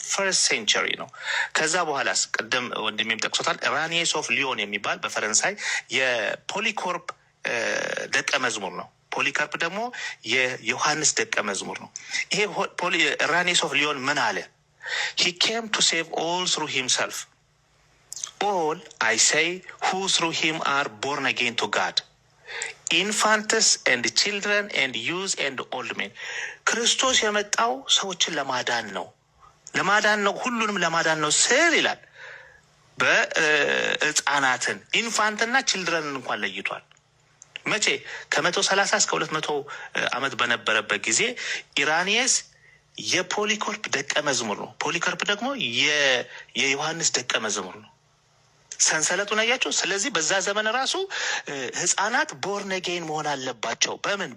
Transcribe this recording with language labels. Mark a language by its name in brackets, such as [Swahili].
[Amharic] ፈርስት ሴንቸሪ ነው። ከዛ በኋላስ ቅድም ወንድሜም ጠቅሶታል። ራኒየስ ኦፍ ሊዮን የሚባል በፈረንሳይ የፖሊኮርፕ ደቀ መዝሙር ነው። ፖሊካርፕ ደግሞ የዮሐንስ ደቀ መዝሙር ነው። ይሄ ራኒየስ ኦፍ ሊዮን ምን አለ? [English] he came to save all through himself. all I say who through him are born again to God, infants and children and youths and old men. [Amharic] ክርስቶስ የመጣው ሰዎችን ለማዳን ነው። ሁሉንም ለማዳን ነው ስል ይላል። በህፃናትን ኢንፋንትና ችልድረንን እንኳን ለይቷል። መቼ? ከ130 እስከ 200 ዓመት በነበረበት ጊዜ ኢራኒየስ የፖሊኮርፕ ደቀ መዝሙር ነው። ፖሊኮርፕ ደግሞ የዮሐንስ ደቀ መዝሙር ነው። ሰንሰለቱን አያቸው። ስለዚህ በዛ ዘመን ራሱ ህፃናት [English] ቦርን አጌን [Amharic] መሆን አለባቸው። በምን?